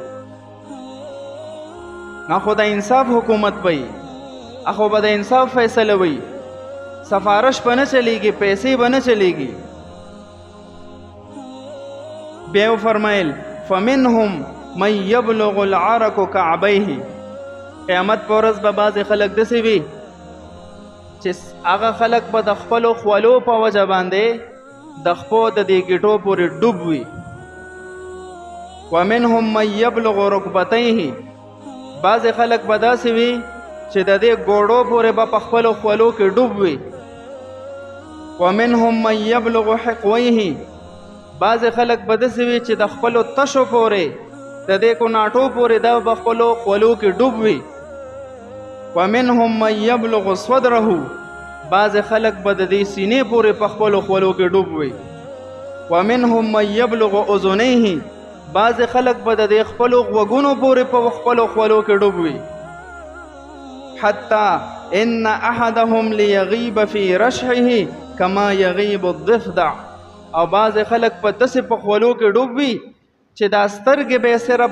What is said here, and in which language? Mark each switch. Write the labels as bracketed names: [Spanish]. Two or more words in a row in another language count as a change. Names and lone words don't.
[Pashto] نه خو د انصاف حکومت وي اخو به د انصاف فیصله وي سفارش به نه چلیږي پیسې به نه چلیږي بیا فرمایل [Arabic] فمنهم من يبلغ العرق كعبيه [Pashto] قیامت پر ورځ به بعضې خلک داسې وي چې هغه خلک به د خپلو خولو په وجه باندې د خپو د دې ګیټو پورې ډوب وي [Arabic] ومنهم من يبلغ رکبتيه [Pashto] بعضې خلک به داسې وي چې د دې ګوړو پورې به په خپلو خولو کې ډوب وي [Arabic] ومنهم من يبلغ حقويه [Pashto] بعضې خلک به داسې وي چې د خپلو تشو پورې د دې کوناټو پورې دا به خپلو خولو کې ډوب وي [Arabic] ومنهم من يبلغ صدره [Pashto] بعضې خلک به د دې سینې پورې په خپلو خولو کې ډوب وي [Arabic] ومنهم من يبلغ اذنيه [Pashto] بعضې خلک به د دې خپلو غوږونو پورې په خپلو خولو کې ډوب وي [Arabic] حتی ان احدهم لیغیب فی رشحه کما یغیب الضفدع [Pashto] او بعضې خلک په داسې په خولو کې ډوب وي چې دا سترګې به صرف